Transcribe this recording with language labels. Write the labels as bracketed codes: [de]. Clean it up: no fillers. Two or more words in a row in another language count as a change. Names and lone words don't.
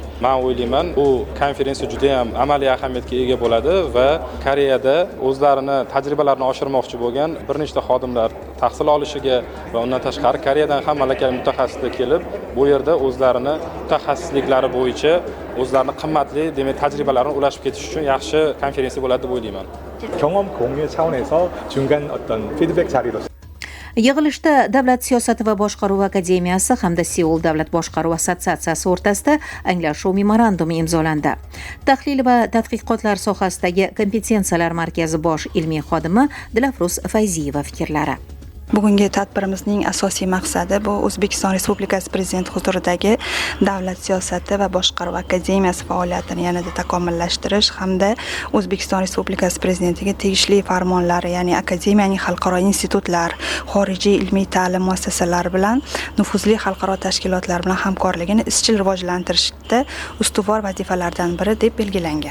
[uz] Men o'ylayman, bu konferensiya juda ham amaliy ahamiyatga ega bo'ladi va Koreyada o'zlarini tajribalarini oshirmoqchi bo'lgan bir nechta xodimlar tahsil olishiga va undan tashqari Koreyadan ham malakali mutaxassislar kelib, bu yerda o'zlarini mutaxassisliklari bo'yicha o'zlarini qimmatli, demak, tajribalarini ulashib ketish uchun yaxshi konferensiya bo'ladi deb o'ylayman. [ko] 경험 공유 차원에서 중간 어떤 피드백 자리로 [uz] Yig'ilishda Davlat siyosati va boshqaruvi akademiyasi hamda Seul davlat boshqaruvi assotsiatsiyasi o'rtasida anglashuv memorandumi imzolandi. Tahlil va tadqiqotlar sohasidagi kompetensiyalar markazi bosh ilmiy xodimi Dilafruz Fayziyeva fikrlari. Bugungi tadbirimizning asosiy maqsadi bu O'zbekiston Respublikasi Prezidenti huzuridagi Davlat siyosati va boshqaruv akademiyasi faoliyatini yanada takomillashtirish hamda O'zbekiston Respublikasi Prezidentiga tegishli farmonlari, ya'ni akademiyaning xalqaro institutlar, xorijiy ilmiy ta'lim muassasalari bilan nufuzli xalqaro tashkilotlar bilan hamkorligini izchil rivojlantirishda ustuvor vazifalardan biri deb belgilangan.